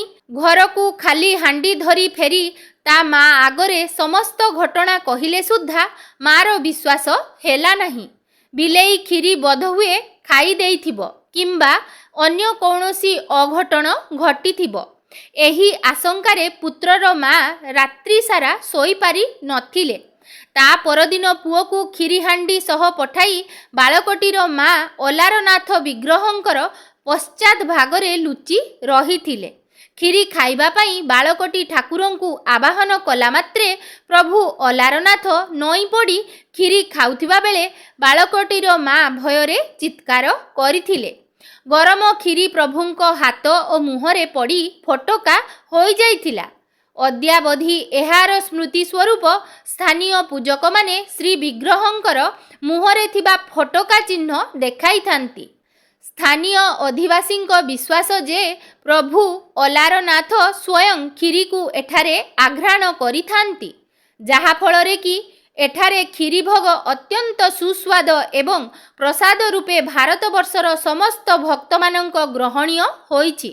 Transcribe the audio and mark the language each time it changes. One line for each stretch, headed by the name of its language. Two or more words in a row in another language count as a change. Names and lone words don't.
Odia: ଘର କୁ ଖାଲି ହାଣ୍ଡି ଧରି ଫେରି ତା ମା ଆଗରେ ସମସ୍ତ ଘଟଣା କହିଲେ ସୁଦ୍ଧା ମା'ର ବିଶ୍ୱାସ ହେଲା ନାହିଁ। ବିଲେଇ କ୍ଷୀରି ବୋଧ ହୁଏ ଖାଇ ଦେଇଥିବ କିମ୍ବା ଅନ୍ୟ କୌଣସି ଅଘଟଣ ଘଟିଥିବ। ଏହି ଆଶଙ୍କାରେ ପୁତ୍ରର ମା ରାତ୍ରି ସାରା ଶୋଇ ପାରି ନଥିଲେ। ତା ପରଦିନ ପୁଅ କୁ କ୍ଷୀରି ହାଣ୍ଡି ସହ ପଠାଇ ବାଳକଟିର ମା ଅଲାରନାଥ ବିଗ୍ରହଙ୍କ ପଶ୍ଚାତ ଭାଗରେ ଲୁଚି ରହିଥିଲେ। କ୍ଷୀରି ଖାଇବା ପାଇଁ ବାଳକଟି ଠାକୁରଙ୍କୁ ଆବାହନ କଲା ମାତ୍ରେ ପ୍ରଭୁ ଅଲାରନାଥ ନଇଁ ପଡ଼ି କ୍ଷୀରି ଖାଉଥିବା ବେଳେ ବାଳକଟିର ମା ଭୟରେ ଚିତ୍କାର କରିଥିଲେ। ଗରମ କ୍ଷୀରି ପ୍ରଭୁଙ୍କ ହାତ ଓ ମୁହଁରେ ପଡ଼ି ଫୋଟକା ହୋଇ ଯାଇଥିଲା। ଅଦ୍ୟାବଧି ଏହାର ସ୍ମୃତି ସ୍ୱରୂପ ସ୍ଥାନୀୟ ପୂଜକ ମାନେ ଶ୍ରୀ ବିଗ୍ରହଙ୍କ ମୁହଁରେ ଥିବା ଫୋଟକା ଚିହ୍ନ ଦେଖାଇ ଥାନ୍ତି। ସ୍ଥାନୀୟ ଅଧିବାସୀଙ୍କ ବିଶ୍ୱାସ ଯେ ପ୍ରଭୁ ଅଲାରନାଥ ସ୍ୱୟଂ କ୍ଷୀରିକୁ ଏଠାରେ ଆଘ୍ରାଣ କରିଥାନ୍ତି, ଯାହାଫଳରେ କି ଏଠାରେ କ୍ଷୀରି ଭୋଗ ଅତ୍ୟନ୍ତ ସୁସ୍ୱାଦ ଏବଂ ପ୍ରସାଦ ରୂପେ ଭାରତବର୍ଷର ସମସ୍ତ ଭକ୍ତମାନଙ୍କ ଗ୍ରହଣୀୟ ହୋଇଛି।